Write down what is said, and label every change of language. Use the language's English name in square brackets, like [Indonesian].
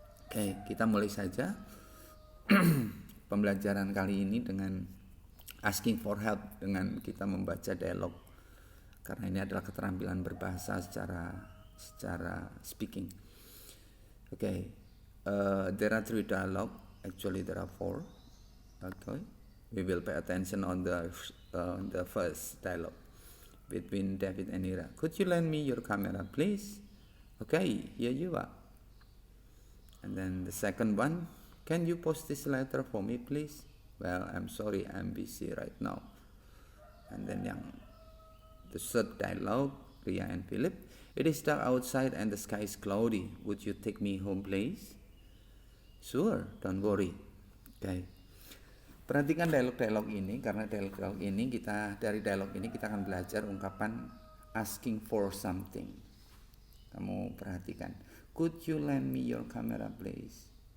[Indonesian] Oke, kita mulai saja pembelajaran kali ini dengan asking for help, dengan kita membaca dialog, karena ini adalah keterampilan berbahasa secara speaking. [English] Okay, there are 3 dialogue. Actually, there are 4. Okay, we will pay attention on the first dialogue between David and Ira. Could you lend me your camera, please? Okay, here you are. And then the second one, can you post this letter for me, please? Well, I'm sorry, I'm busy right now. And then the third dialogue, Ria and Philip. It is dark outside and the sky is cloudy. Would you take me home, please? Sure, don't worry. Okay. [Indonesian] Perhatikan dialog-dialog ini, karena dari dialog ini kita akan belajar ungkapan asking for something. Kamu perhatikan, [English] could you lend me your camera, please?